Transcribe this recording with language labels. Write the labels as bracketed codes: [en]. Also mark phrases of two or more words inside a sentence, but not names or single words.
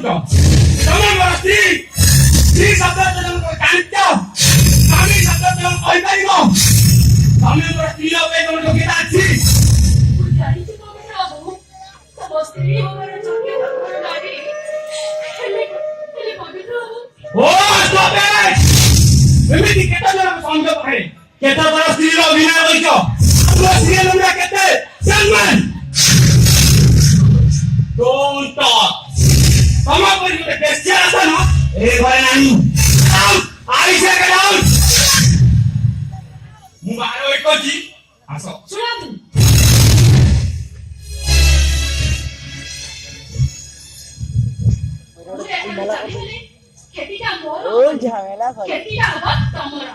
[or] ତମେ ମୋର ସ୍ତ୍ରୀ, ସ୍ତ୍ରୀ ଶବ୍ଦ ତମେ ଜାଣିଛ, ସ୍ୱାମୀ ଶବ୍ଦ ତମେ କହିପାରିବ? ତମେ ମୋର ସ୍ତ୍ରୀ ଉପରେ ତମର ଯୋଗ୍ୟତା ଅଛି? ମୁଁ ଜାଣିଛି ତମେ ବାବୁ ତମ ସ୍ତ୍ରୀ ମୋର ଯୋଗ୍ୟତା ମୋର ନାହିଁ, ହେଲେ ପବିତ୍ର ବାବୁ [en] ଓ stop it! [or] ଏମିତି କେତେ ଜଣଙ୍କ ସନ୍ଦେହ ପାଖରେ କେତେ ବଡ଼ ସ୍ତ୍ରୀର ଅଭିନୟ କରିଛ? ଆମ ସ୍ତ୍ରୀ ନମ୍ବର କେତେ? [en] Gentlemen! Don't talk! [or] ତମ ପରି ଗୋଟେ ବେଶ୍ୟା ଆସ ନା ଏ ଘରେ ନାହିଁ। Out! [en] I say get out! [or] ମୁଁ ବାହାରେ ୱେଟ୍ କରିଛି, ଆସ। ଶୁଣନ୍ତୁ କ୍ଷତିଟା ମୋର, କ୍ଷତିଟା ହବ ତମର।